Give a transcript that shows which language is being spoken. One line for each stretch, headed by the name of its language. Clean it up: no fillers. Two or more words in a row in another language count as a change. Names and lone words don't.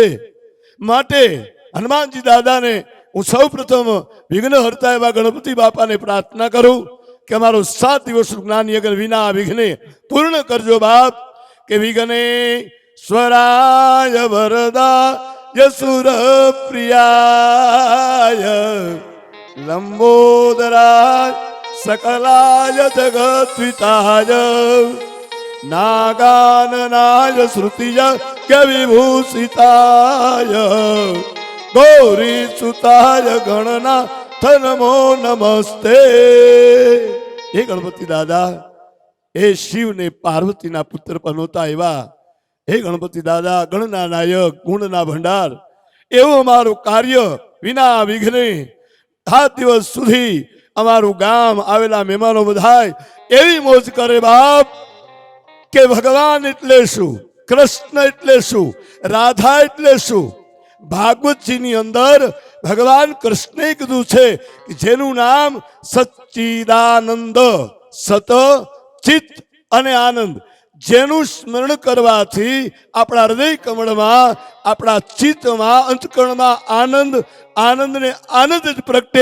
Gujarati: માટે હનુમાનજી દાદાને હું સૌ પ્રથમ વિઘ્ન હરતા એવા ગણપતિ બાપાને પ્રાર્થના કરું કે અમારો 7 દિવસનું જ્ઞાન યજ્ઞ વિના વિઘ્ને પૂર્ણ કરજો બાપ.
Sanskrit: के विघ्ने स्वराय वरदा यसुर प्रियाय लंबोदराय सकलाय जगद्विताय नागाननाय श्रुतिय विभूषिताय गौरी सुताय गणनाथ नमो नमस्ते.
Gujarati: હે ગણપતિ દાદા, હે શિવ ને પાર્વતી ના પુત્ર પનોતા એવા હે ગણપતિ દાદા, ગણના નાયક ગુણના ભંડાર એવં અમારૂ કાર્ય વિના વિઘ્ને 7 દિવસ સુધી અમારું ગામ આવેલા મહેમાનો બધાય એવી મોજ કરે બાપ કે ભગવાન એટલે શું, કૃષ્ણ એટલે શું, રાધા એટલે શું. ભાગવતજીની અંદર ભગવાન કૃષ્ણે કીધું છે કે જેનું નામ સચ્ચિદાનંદ, સત ચિત્ત અને આનંદ, જેનું સ્મરણ કરવાથી આપણા હૃદય કમળમાં, આપણા ચિત્તમાં, અંતકરણમાં આનંદ, આનંદ ને આનંદ જ પ્રગટે.